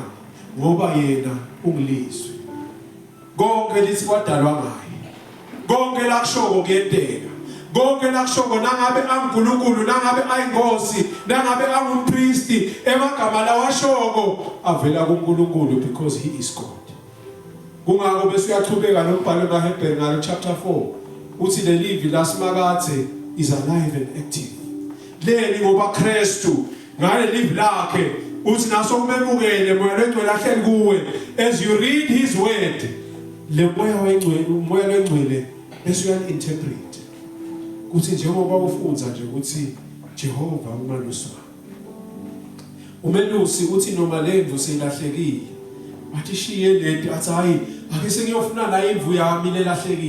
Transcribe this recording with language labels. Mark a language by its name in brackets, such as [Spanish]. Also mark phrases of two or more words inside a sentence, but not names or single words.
[Swati] Ngoba yena ungilizwe. Konke lithi kwadalwa ngaye. Konke lakushoko kuyenteka. Konke lakushoko nangabe anguNkulunkulu, nangabe ayinkosi, nangabe angumpristi, emagama lawashoko avela kuNkulunkulu [English] because he is God. [Swati] Kungako bese uyachubeka lombhalo kaHebrew ngalo chapter 4 uthi le livi laSimakathe [English] is alive and active. [Swati] Leli ngoba Kristu ngale livi lakhe uthi naso umemukele moya lengcwele ahleli kuwe. [English] As you read his word, [Swati] le moya wengcwele, umoya lengcwele bese uyainterpret. Kuthi njengoba ufunza nje ukuthi Jehova umalusi wami. Umelusi uthi noma lemvu selahlekile, bathi shiye leti athi hayi ake sengiyofuna la imvu yami lelahlekile.